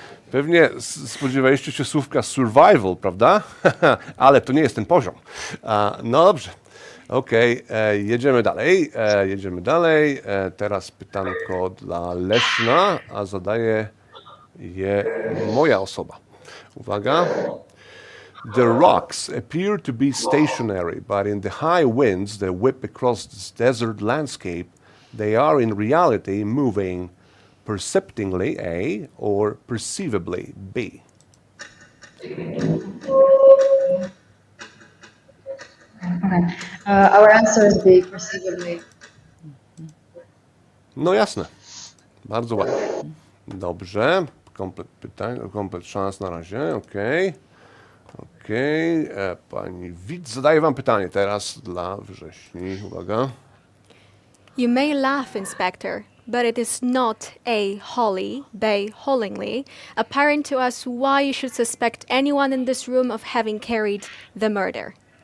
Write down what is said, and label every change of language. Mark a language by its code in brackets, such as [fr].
[pl] Pewnie spodziewaliście się słówka survival, prawda? Ale to nie jest ten poziom. No dobrze. Okej, jedziemy dalej. Teraz pytanko dla Leszna, a zadaje je moja osoba. Uwaga. [en] The rocks appear to be stationary, but in the high winds that whip across this desert landscape, they are in reality moving. perceptingly A or perceivably B? Okay. Our answer is B, perceivably. [pl] No jasne. Bardzo ładnie. Dobrze. Komplet pytań, komplet szans na razie. Okej. Okej. Pani widz zadaje wam pytanie teraz dla wrześni. Uwaga. [en] You may laugh, Inspector, but it is not A. wholly, B. wholingly, apparent to us why you should suspect anyone in this room of having carried the murder.